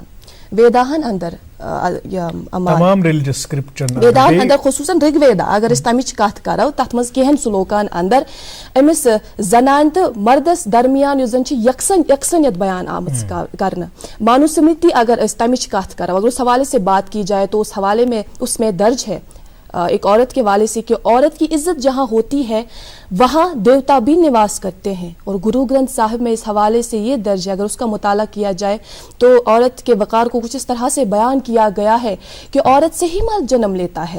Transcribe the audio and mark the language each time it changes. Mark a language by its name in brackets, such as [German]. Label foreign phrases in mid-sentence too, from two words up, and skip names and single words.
[Kashmiri] ویداہن اندر تمام [English] religious scripture [Kashmiri] ویداہن اندر خصوصاً رگ ویدا اگر أسۍ تمِچ کتھ کرو تتھ منٛز کینٛہن سلوکان اندر أمِس زنانہِ تہٕ مردس درمیان یُس زن چھِ یکسانیت بیان آمٕژ کرنہٕ. مانو سمرتی اگر أسۍ تمِچ کتھ کرو، [Urdu] اگر اس حوالے سے بات کی جائے تو اس میں درج ہے ایک عورت کے والے سے کہ عورت کی عزت جہاں ہوتی ہے وہاں دیوتا بھی نواس کرتے ہیں. اور گرو گرنتھ صاحب میں اس حوالے سے یہ درج ہے، اگر اس کا مطالعہ کیا جائے تو عورت کے وقار کو کچھ اس طرح سے بیان کیا گیا ہے کہ عورت سے ہی مرد جنم لیتا ہے،